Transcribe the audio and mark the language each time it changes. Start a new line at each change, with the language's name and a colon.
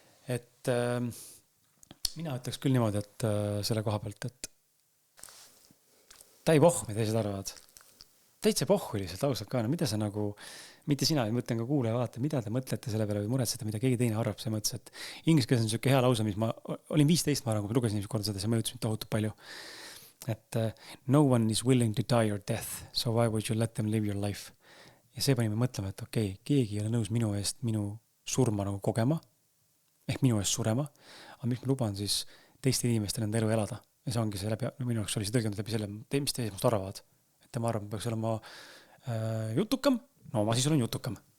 Estonian: Et mina ütleks küll niimoodi, et selle koha pealt, et ta ei pohh, mida teised arvavad. Täitsa pohhu lihtsalt ausalt ka, no mida sa nagu, mitte sina, ei mõtlen ka kuule ja vaata, mida te mõtlete selle peale või muretsete, mida keegi teine arvab, see mõttes, et inglise keeles on niisugune hea lause, mis ma olin 15, ma arvan, kui ma lugesin niisugune korda seda, see mõjutas mind tohutult palju.
English: Et no one is willing to die your death, so why would you let them live your life?
Estonian: Ja see panime mõtlema, et okei, keegi ei ole nõus minu eest minu surma nagu kogema, ehk minu eest surema, aga mis ma luban siis teiste inimestel enda elu elada. Ja see ongi see läbi, minu jaoks oli see tõlgendus läbi selle, mis teised must arvavad. Tema arvab, ma peaks olema jutukam, no ma siis olen jutukam.